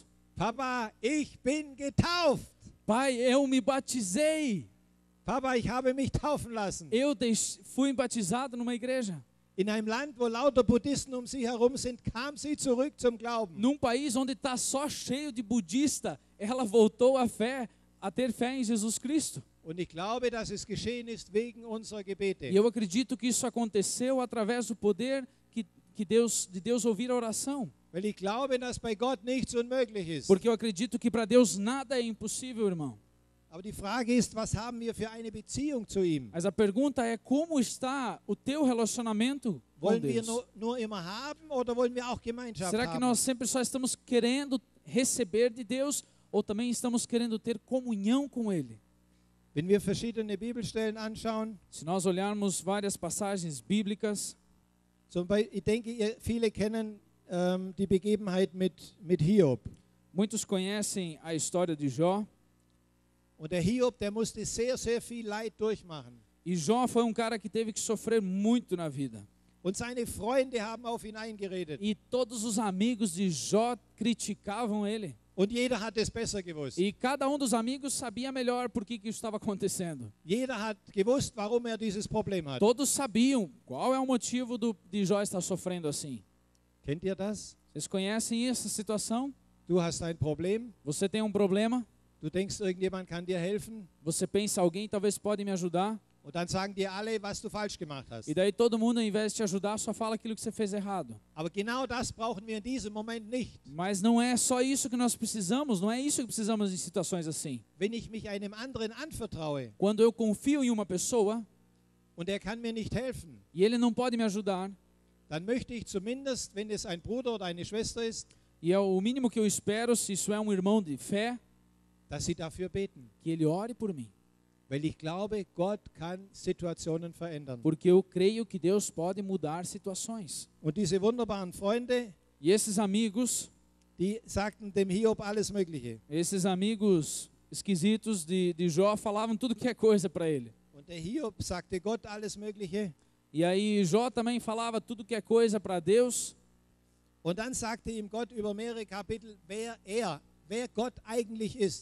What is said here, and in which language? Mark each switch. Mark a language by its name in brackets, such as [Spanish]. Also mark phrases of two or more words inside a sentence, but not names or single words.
[German] Papa, ich bin getauft. [Portuguese] Pai, eu me batizei. [German] Papa, ich habe mich taufen lassen. [Portuguese] Fui batizado numa igreja. [German] In einem Land, wo lauter Buddhisten um sie herum sind, kam sie zurück zum Glauben. [Portuguese] Num país onde está só cheio de budista, ela voltou a ter fé em Jesus Cristo. [German] Und ich glaube, dass es geschehen ist wegen unserer Gebete. [Portuguese] E eu acredito que isso aconteceu através do poder de Deus ouvir a oração. [German] Weil ich glaube, dass bei Gott nichts unmöglich ist. [Portuguese] Porque eu acredito que para Deus nada é impossível, irmão. [German] Aber die Frage ist, was haben wir für eine Beziehung zu ihm? [Portuguese] Mas a pergunta é, como está o teu relacionamento com [German] Wollen wir [Portuguese] Deus? [German] nur immer haben oder wollen wir auch Gemeinschaft [Portuguese] Será que [German] haben? [Portuguese] nós sempre só estamos querendo receber de Deus ou também estamos querendo ter comunhão com Ele? [German] Wenn wir verschiedene Bibelstellen anschauen, [Portuguese] Se nós olharmos várias passagens bíblicas, [German] ich denke, viele kennen die Begebenheit mit Hiob. [Portuguese] muitos conhecem a história de Jó. [German] Und der Hiob, der musste sehr, sehr viel Leid durchmachen. [Portuguese] E Jó foi um cara que teve que sofrer muito na vida. [German] Und seine Freunde haben auf ihn eingeredet. [Portuguese] E todos os amigos de Jó criticavam ele. [German] Und jeder hat es besser gewusst. [Portuguese] E cada dos amigos sabia melhor por que isso estava acontecendo. [German] Jeder hat gewusst, warum dieses Problem hat. [Portuguese] Todos sabiam qual é o motivo de Jó estar sofrendo assim. [German] Kennt ihr das? [Portuguese] Vocês conhecem essa situação? [German] Du hast ein Problem, [Portuguese] Você tem um problema, [German] du denkst, irgendjemand kann dir helfen [Portuguese] você pensa, alguém talvez pode me ajudar, [German] und dann sagen dir alle, was du falsch gemacht hast. [Portuguese] e daí todo mundo, ao invés de te ajudar, só fala aquilo que você fez errado. [German] Aber genau das brauchen wir in diesem Moment nicht. [Portuguese] Mas não é só isso que nós precisamos, não é isso que precisamos em situações assim. [German] Wenn ich mich einem anderen anvertraue [Portuguese] Quando eu confio em uma pessoa [German] und er kann mir nicht helfen, [Portuguese] e ele não pode me ajudar, [German] dann möchte ich zumindest, wenn es ein Bruder oder eine Schwester ist, [Portuguese] e é o mínimo que eu espero, se isso é um irmão de fé, [German] dass sie dafür beten. [Portuguese] que ele ore por mim. [German] Weil ich glaube, Gott kann Situationen verändern. [Portuguese] Porque eu creio que Deus pode mudar situações. [German] Und diese wunderbaren Freunde, [Portuguese] E esses amigos [German] dem Hiob alles Mögliche. [Portuguese] esquisitos de Jó falavam tudo que é coisa para ele. [German] Und der Hiob sagte Gott alles Mögliche. [Portuguese] E aí Jó também falava tudo que é coisa para Deus. [German] Und dann sagte ihm Gott über mehrere Kapitel, wer Gott eigentlich ist.